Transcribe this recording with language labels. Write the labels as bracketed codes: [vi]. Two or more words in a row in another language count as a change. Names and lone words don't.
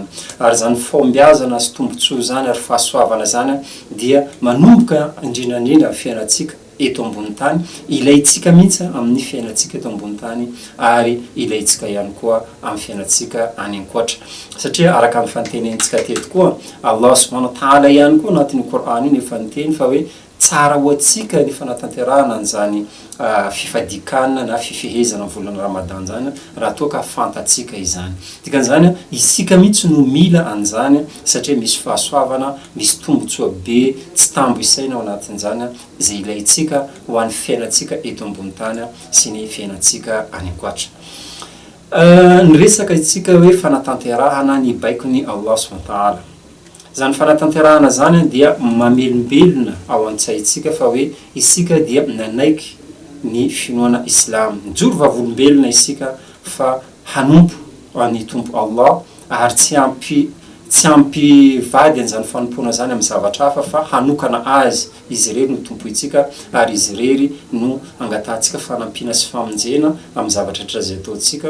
[mg] Ary zany fahombiazana sy tombotsoa zany ary fahasoavana zany dia manomboka indrindrandrindra fiainatsika eto ambony tany, ilaitsika mihitsy amin'ny fiainatsika eto ambony tany ary ilaitsika ihany koa amin'ny fiainatsika any ankoatra. Satria araka amin'ny fantenentsika teto koa [ar] Allah subhanahu wa ta'ala [mg] ihany koa anatin'ny Qur'an iny efa niteny fa hoe tsara ho antsika ny fanatanterahana an'izany fifadikanana na fifehezana volana Ramadan zany raha toa ka fantatsika izany. Dikan'izany isika mihitsy no mila an'izany satria misy fahasoavana, misy tombotsoa be tsy tambo isaina ao anatin'izany izay ilaitsika ho an'ny fiainatsika eto ambony tany sy ny fiainatsika any ankoatra. Ny resaka itsika hoe fanatanterahana ny baikon'ny [ar] Allah subhanahu wa ta'ala. [mg] Zany fanatanterahana zany dia mamelombelona ao an-tsaitsika fa hoe isika dia nanaiky ny finoana Islam. Mijoro vavolombelona isika fa hanompo ny tompo Allah ary tsy ampivady an'izany fanompona zany amin'ny zavatra hafa fa hanokana azy izy irery no tompo itsika ary izy irery no angatantsika fanampiana sy famonjena amin'ny zavatra zay ataontsika.